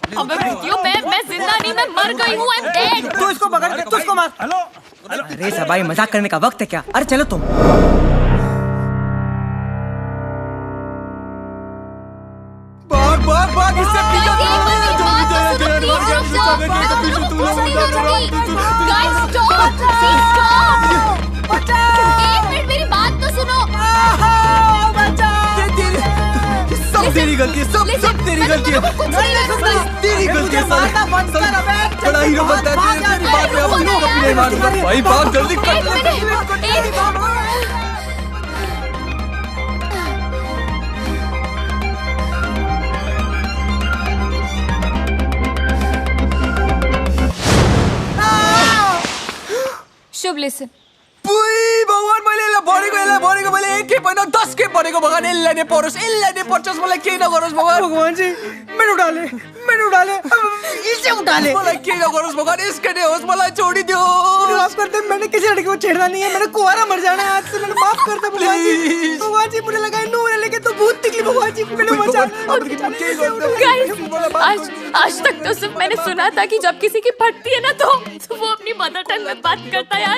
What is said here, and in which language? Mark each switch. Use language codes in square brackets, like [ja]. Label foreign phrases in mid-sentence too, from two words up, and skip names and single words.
[en] never with you. [hi] मैं जिंदा नहीं, मैं मर गई हूँ. [en] I'm dead. [hi] तू इसको पकड़ के, तू इसको मार. हेलो अरे सबाई, मजाक करने का वक्त है क्या? अरे चलो तुम. भाग इससे पीछे [en] Guys, stop. Please stop. [hi] एक मिनट मेरी बात तो सुनो. सब तेरी गलती है, सब तेरी गलती है, तेरी गलती है. बड़ा हीरो बनता है तेरी बात में. अब हीरो अपने मार भाई, भाग जल्दी कर. शुभ लिसन. [ne] भगवान मैले बढेको मैले 1 होइन 10 के बढेको भगवान यसलाई नै परोस् मलाई केही नगरोस् भगवान जी. [hi] मैंने उठा ले. इसे उठा ले. [ne] मलाई केही नगरोस् भगवान, इसके नै होस्, मलाई छोडिदियो. [hi] माफ कर दे, मैंने किसी लड़की को छेड़ना नहीं है. मैंने कुंवारा मर जाना है आज से. मैंने माफ कर दे भगवान जी. भगवान जी मुझे लगा नू है, लेकिन तो भूत निकली. भगवान जी मैंने बचा. गाइस, आज तक तो सिर्फ मैंने सुना था कि जब किसी की फटती है ना तो वो अपनी [en] mother tongue [hi] में बात करता है.